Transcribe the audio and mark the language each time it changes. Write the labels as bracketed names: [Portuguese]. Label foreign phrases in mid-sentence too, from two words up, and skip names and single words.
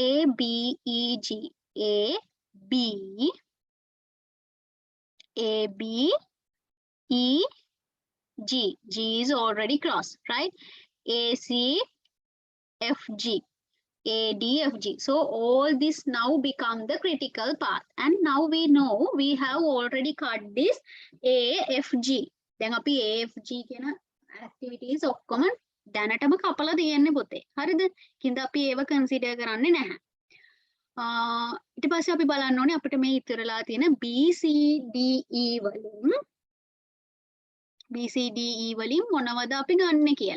[English] A, B, E, G. A, B, A, B, E, G. G is already crossed, right? A, C, F, G. A, D, F, G. So all this now become the critical path. And now we know we have already cut this A, F, G. [Sinhala] Then අපි A, F, G කියන activities ඔක්කොම දැනටම කපලා තියෙන්නේ පොතේ. හරිද? කින්ද අපි ඒව consider කරන්නේ නැහැ. ඊට පස්සේ අපි බලන්න ඕනේ අපිට මේ ඉතුරුලා තියෙන B, C, D, E වලින් B, C, D, E වලින් මොනවද අපි ගන්නෙ කියලා.